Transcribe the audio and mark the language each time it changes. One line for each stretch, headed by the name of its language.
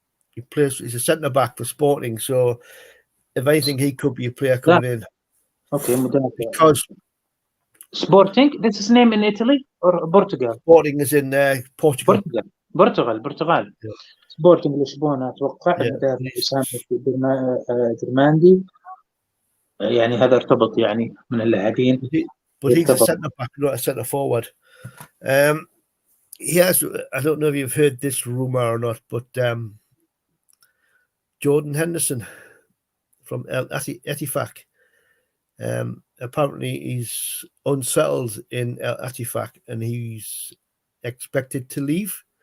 English: He's a centre back for Sporting. So if anything, he could be a player coming in. Okay, because Sporting. That's his name in Italy or Portugal? Sporting is in Portugal. Portugal. Yeah.
Arabic: Sporting لشبونة أتوقع أسامة درماندي، يعني هذا ارتبط يعني من اللاعبين.
English: But he's a centre back, not a centre forward. He has. I don't know if you've heard this rumor or not, but Jordan Henderson from El Ettifaq. Apparently he's unsettled in El Ettifaq and he's expected to leave.